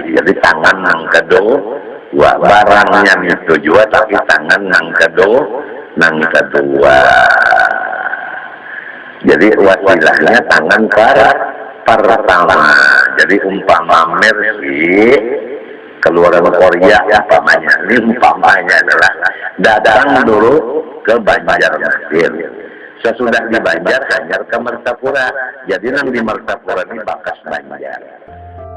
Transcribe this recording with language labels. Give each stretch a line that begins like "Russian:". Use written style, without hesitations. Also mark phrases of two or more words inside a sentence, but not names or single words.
Indonesian: Jadi tangan yang kedua barangnya itu juga, tapi tangan yang kedua. Jadi wasilahnya tangan pertama. Jadi umpama Mercy keluaran Korea umpamanya, ini umpamanya adalah datang dulu ke Banjarmasin.
Banjar: Sesudah di Banjar hanyar ke Martapura. Jadi nang di Martapura ini bakas Banjar.